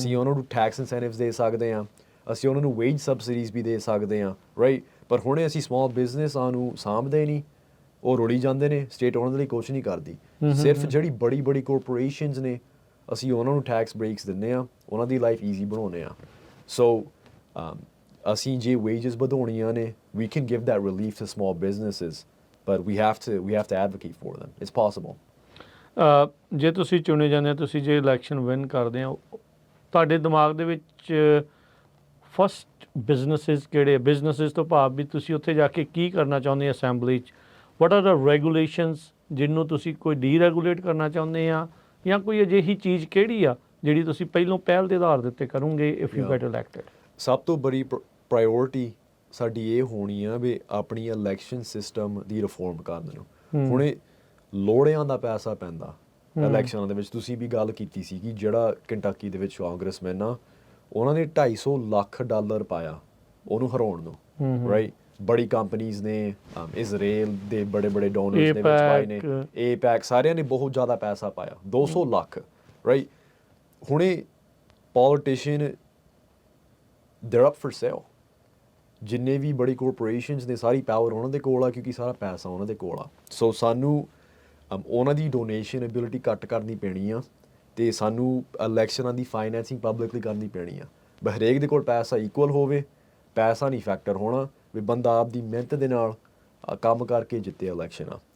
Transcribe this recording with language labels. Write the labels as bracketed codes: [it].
[pa] ਅਸੀਂ ਉਹਨਾਂ ਨੂੰ ਟੈਕਸ ਇਨਸੈਂਟਿਵਸ ਦੇ ਸਕਦੇ ਹਾਂ, ਅਸੀਂ ਉਹਨਾਂ ਨੂੰ ਵੇਜ ਸਬਸਿਡੀਜ਼ ਵੀ ਦੇ ਸਕਦੇ ਹਾਂ, ਰਾਈਟ। ਪਰ ਹੁਣੇ ਅਸੀਂ ਸਮਾਲ ਬਿਜ਼ਨਸਾਂ ਨੂੰ ਸਾਂਭਦੇ ਨਹੀਂ, ਉਹ ਰੁੜੀ ਜਾਂਦੇ ਨੇ, ਸਟੇਟ ਉਹਨਾਂ ਦੇ ਲਈ ਕੁਛ ਨਹੀਂ ਕਰਦੀ। ਸਿਰਫ ਜਿਹੜੀ ਬੜੀ ਬੜੀ ਕੋਰਪੋਰੇਸ਼ਨਸ ਨੇ ਅਸੀਂ ਉਹਨਾਂ ਨੂੰ ਟੈਕਸ ਬ੍ਰੇਕਸ ਦਿੰਦੇ ਹਾਂ, ਉਹਨਾਂ ਦੀ ਲਾਈਫ ਈਜ਼ੀ ਬਣਾਉਂਦੇ ਹਾਂ। ਸੋ ਅਸੀਂ ਜੇ ਵੇਜਸ ਵਧਾਉਣੀਆਂ ਨੇ, [en] we can give that relief to small businesses, but we have to advocate for them. It's possible. [pa] ਜੇ ਤੁਸੀਂ ਚੁਣੇ ਜਾਂਦੇ ਹੋ, ਤੁਸੀਂ ਜੇ ਇਲੈਕਸ਼ਨ ਵਿਨ ਕਰਦੇ ਹੋ, ਤੁਹਾਡੇ ਦਿਮਾਗ ਦੇ ਵਿੱਚ ਫਸਟ ਬਿਜ਼ਨਸਿਸ ਕਿਹੜੇ? ਬਿਜ਼ਨਸਿਸ ਤੋਂ ਭਾਵ ਵੀ ਤੁਸੀਂ ਉੱਥੇ ਜਾ ਕੇ ਕੀ ਕਰਨਾ ਚਾਹੁੰਦੇ ਅਸੈਂਬਲੀ 'ਚ? [en] what are the regulations [pa] ਜਿਹਨੂੰ ਤੁਸੀਂ ਕੋਈ ਡੀਰੈਗੂਲੇਟ ਕਰਨਾ ਚਾਹੁੰਦੇ ਆ, ਜਾਂ ਕੋਈ ਅਜਿਹੀ ਚੀਜ਼ ਕਿਹੜੀ ਆ ਜਿਹੜੀ ਤੁਸੀਂ ਪਹਿਲੋਂ ਪਹਿਲ ਦੇ ਆਧਾਰ ਦੇ ਉੱਤੇ ਕਰੋਗੇ [en] If you get elected? [pa] ਸਭ ਤੋਂ ਬੜੀ ਪ੍ਰਾਇਓਰਟੀ ਸਾਡੀ ਇਹ ਹੋਣੀ ਆ ਵੀ ਆਪਣੀ ਇਲੈਕਸ਼ਨ ਸਿਸਟਮ ਦੀ ਰਿਫੋਰਮ ਕਰਨ ਨੂੰ। ਹੁਣੇ ਲੋੜਿਆਂ ਦਾ ਪੈਸਾ ਪੈਂਦਾ ਇਲੈਕਸ਼ਨਾਂ ਦੇ ਵਿੱਚ। ਤੁਸੀਂ ਵੀ ਗੱਲ ਕੀਤੀ ਸੀ ਕਿ ਜਿਹੜਾ ਕੰਟਕੀ ਦੇ ਵਿੱਚ ਕਾਂਗਰਸਮੈਨ ਆ, ਉਹਨਾਂ ਨੇ $250 ਲੱਖ ਪਾਇਆ ਉਹਨੂੰ ਹਰਾਉਣ ਨੂੰ, ਰਾਈਟ। ਬੜੀ ਕੰਪਨੀਜ਼ ਨੇ, ਇਜ਼ਰਾਈਲ ਦੇ ਬੜੇ ਬੜੇ ਡੋਨਰਸ ਦੇ ਵਿੱਚ ਪਾਏ ਨੇ, ਏਪੈਕ, ਸਾਰਿਆਂ ਨੇ ਬਹੁਤ ਜ਼ਿਆਦਾ ਪੈਸਾ ਪਾਇਆ, 200 ਲੱਖ, ਰਾਈਟ। [en] ਹੁਣੇ politician they're up for sale। [pa] ਜਿੰਨੇ ਵੀ ਬੜੀ ਕੋਰਪੋਰੇਸ਼ਨਸ ਨੇ, ਸਾਰੀ ਪਾਵਰ ਉਹਨਾਂ ਦੇ ਕੋਲ ਆ, ਕਿਉਂਕਿ ਸਾਰਾ ਪੈਸਾ ਉਹਨਾਂ ਦੇ ਕੋਲ ਆ। ਸੋ ਸਾਨੂੰ ਉਹਨਾਂ ਦੀ ਡੋਨੇਸ਼ਨ ਐਬਿਲਿਟੀ ਘੱਟ ਕਰਨੀ ਪੈਣੀ ਆ, ਅਤੇ ਸਾਨੂੰ ਇਲੈਕਸ਼ਨਾਂ ਦੀ ਫਾਈਨੈਂਸਿੰਗ ਪਬਲਿਕਲੀ ਕਰਨੀ ਪੈਣੀ ਆ। ਵੀ ਹਰੇਕ ਦੇ ਕੋਲ ਪੈਸਾ ਇਕੁਅਲ ਹੋਵੇ, ਪੈਸਾ ਨਹੀਂ ਫੈਕਟਰ ਹੋਣਾ, ਵੀ ਬੰਦਾ ਆਪਦੀ ਮਿਹਨਤ ਦੇ ਨਾਲ ਕੰਮ ਕਰਕੇ ਜਿੱਤੇ ਇਲੈਕਸ਼ਨਾਂ।